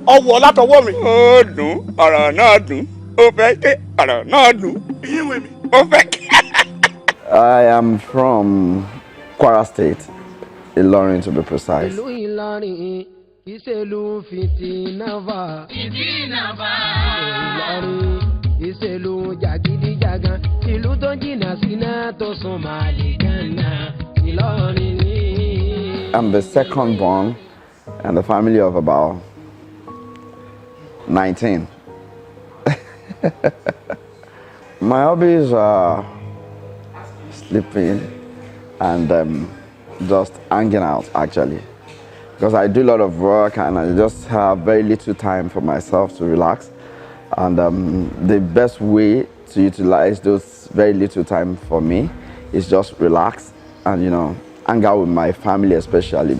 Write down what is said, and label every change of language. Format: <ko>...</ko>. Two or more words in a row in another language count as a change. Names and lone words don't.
<yo>ọwọ́ látọwọ́ mi. Ó dùn ọ̀rọ̀ náà dùn ó fẹ́ ké ọ̀rọ̀ náà dùn ìyíwèé mi ó fẹ́ ké.</yo> <en>I am from Kwara State, Ilorin to be precise.</en> <yo>Ìlú Ìlọrin ìṣèlú fìtínàfà. Fìtínàfà. Ìlọrin ìṣèlú jàgídíjàgan. Ìlú tó jìnnà síná tó sún màlì gánà. Ìlọrin ní.</yo> <en>I'm the second born in the family of about 19. My hobbies are sleeping and just hanging out actually, because I do a lot of work and I just have very little time for myself to relax, and the best way to utilize those very little time for me is just relax and hang out with my family especially.</en>